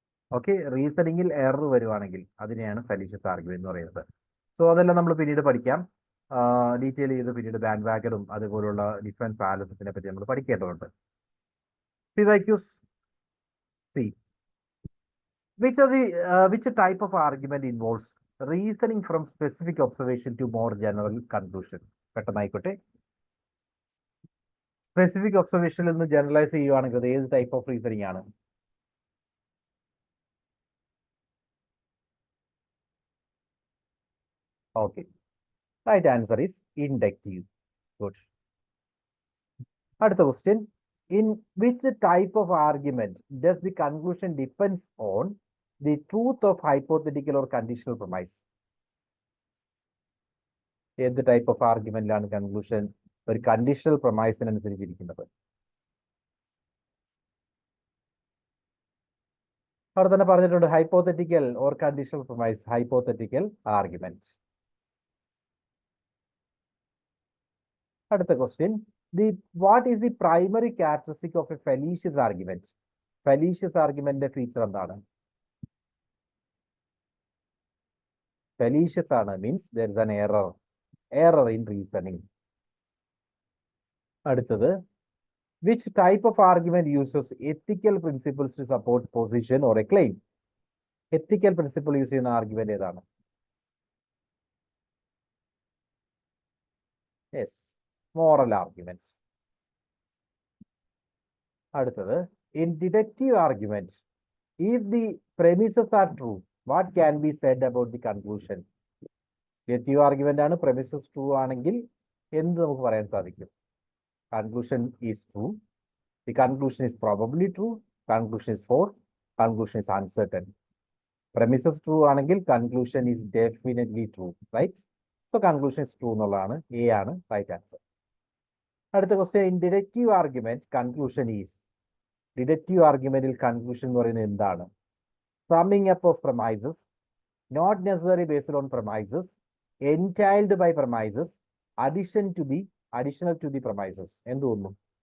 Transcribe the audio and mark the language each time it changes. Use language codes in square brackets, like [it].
[ml] Okay, റീസണിങ്ങിൽ error വരുവാണെങ്കിൽ അതിനെയാണ് ഫലീഷ്യസ് argument എന്ന് പറയുന്നത്. സോ അതെല്ലാം നമ്മൾ പിന്നീട് പഠിക്കാം, ഡീറ്റെയിൽ ചെയ്ത് പിന്നീട് ബാൻഡ് വാഗറും അതുപോലുള്ള ഡിഫറെന്റ് ഫാലസസിനെ പറ്റി നമ്മൾ പഠിക്കേണ്ടതുണ്ട്. [en] PYQs. See, which type of argument involves reasoning from specific observation to more general conclusion? [ml] പെട്ടെന്നായിക്കോട്ടെ, specific ഒബ്സർവേഷനിൽ നിന്ന് ജനറലൈസ് ചെയ്യുവാണെങ്കിൽ അത് ഏത് ടൈപ്പ് ഓഫ് റീസണിങ് ആണ്? [en] Okay, right answer is inductive. Good. [ml] അടുത്ത question. [en] In which type of argument does the conclusion depends on the truth of hypothetical or conditional premise? [ml] ഏത് type of ആർഗ്യുമെന്റിലാണ് conclusion ഒരു conditional പ്രൊമൈസിനനുസരിച്ചിരിക്കുന്നത്? അവിടെ തന്നെ പറഞ്ഞിട്ടുണ്ട് hypothetical or conditional promise, hypothetical argument. അടുത്ത question. [en] What is the primary characteristic of a fallacious argument? [ml] Fallacious argument feature എന്താണ്? [en] Fallacious ആണ് means there is an error. Error in reasoning. അടുത്തത്, which type of argument uses ethical principles to support position or a claim? [ml] Ethical principle use ചെയ്യുന്ന argument ഏതാണ്? [en] Yes, moral arguments. അടുത്തത്, in deductive argument, if the premises are true, what can be said about the conclusion? [ml] Deductive argument ആണ്, premises true ആണെങ്കിൽ എന്ത് നമുക്ക് പറയാൻ സാധിക്കും? [en] Conclusion is true, the conclusion is probably true, conclusion is false, conclusion is uncertain. Premises true ആണെങ്കിൽ conclusion is definitely true, right? So conclusion is true [ml] എന്നുള്ളതാണ്, A ആണ് [en] Right answer. അടുത്ത question, in deductive argument conclusion is. [ml] Deductive ആർഗ്യുമെന്റിൽ conclusion എന്ന് പറയുന്നത് എന്താണ്? [en] Summing up of premises, not necessary based on premises, entailed by premises, additional to the premises. [ml] എന്ത് തോന്നുന്നു?